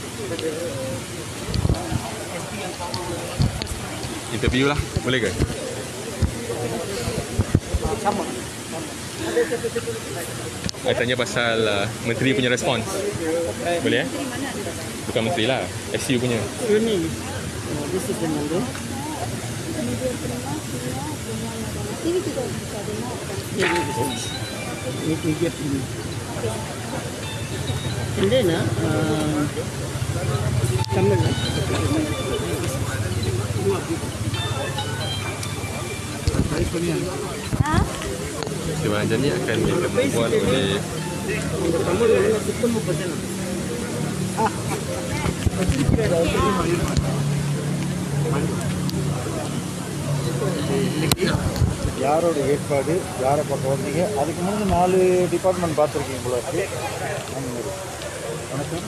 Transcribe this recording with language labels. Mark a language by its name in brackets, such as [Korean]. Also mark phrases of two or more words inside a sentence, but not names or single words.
[Malay] Interview lah, boleh ke? Sama. Saya tanya pasal menteri punya respons. Boleh Bukan menteri lah, SU punya. Ini. [English] This is the number. [Malay] Ini dia ini. [English] And then [Malay] sama lah. Sebenarnya ni akan dibuat oleh Kamu dah ketemu pasal apa? [Tamil] யாரோட ஏற்பாடு, யாரை பக்கம் வந்தீங்க, அதுக்கு முன்னாடி 4 டிபார்ட்மெண்ட் பார்த்துருக்கீங்க போல இருக்கு. வணக்கம்.